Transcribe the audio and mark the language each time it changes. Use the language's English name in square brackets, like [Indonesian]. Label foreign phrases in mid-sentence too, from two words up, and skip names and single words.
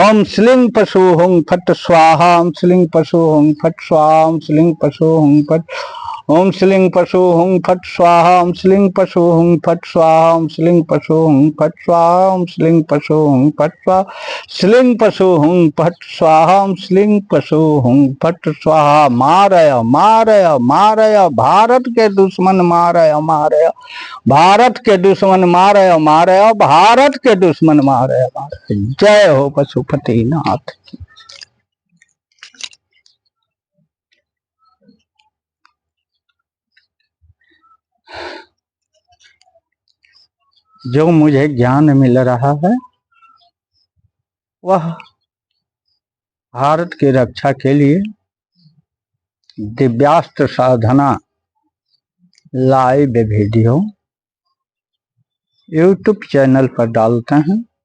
[Sanskrit] ओम स्लिंग पशु हुं फट स्वाहा ओम स्लिंग पशु हुं फट स्वाहा ओम स्लिंग पशु हुं फट ओम श्लिंग पशु हुं फट स्वाहा ओम श्लिंग पशु हुं फट स्वाहा ओम श्लिंग पशु हुं फट स्वाहा ओम श्लिंग पशु हुं फट स्वाहा श्लिंग पशु हुं फट स्वाहा ओम श्लिंग पशु हुं फट स्वाहा। मारय मारय मारय [Hindi] भारत के दुश्मन [Sanskrit] मारय मारय [Hindi] भारत के दुश्मन [Sanskrit] मारय मारय [Hindi] भारत के दुश्मन [Sanskrit] मारय मारय। [Hindi] जय हो पशुपतिनाथ। जो मुझे ज्ञान मिल रहा है वह भारत की रक्षा के लिए दिव्यास्त्र साधना [English] live video YouTube channel [Hindi] पर डालते हैं।